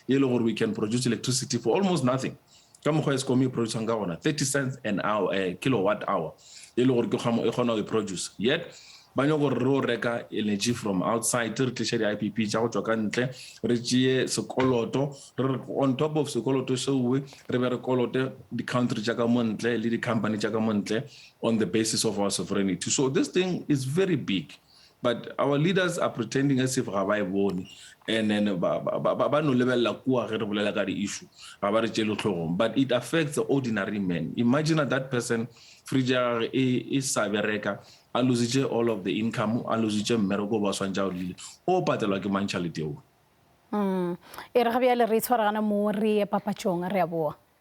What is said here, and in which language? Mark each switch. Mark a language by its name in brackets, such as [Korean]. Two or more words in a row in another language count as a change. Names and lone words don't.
[English] We can produce electricity for almost nothing. Eskom producing 30 cents an hour, a kilowatt hour. Produce. Yet, [Northern Sotho] banyo reka [English] energy from outside, [Northern Sotho] re tlisha di IPP tsa go tswa ka ntle, re tšie sekoloto, [English] on top of [Northern Sotho] sekoloto seo re be re kolote di country tsa ka mo ntle le di company tsa ka mo ntle [English] on the basis of our sovereignty. So this thing is very big. But our leaders are pretending as if [Northern Sotho] ga ba e bone [English] and then [Northern Sotho] ba no lebella kua ge re bolela ka di issue ga ba re tšele tlhogong. [English] But it affects the ordinary man. Imagine that person fridge [Northern Sotho] e sa bereka a lositše [English] all of the income [Northern Sotho] a lositše mmereko ba swantša o lile o patelwa ke mantšhalete eo. E re ga bjale re tshwaragana mo re papatšong re a boa.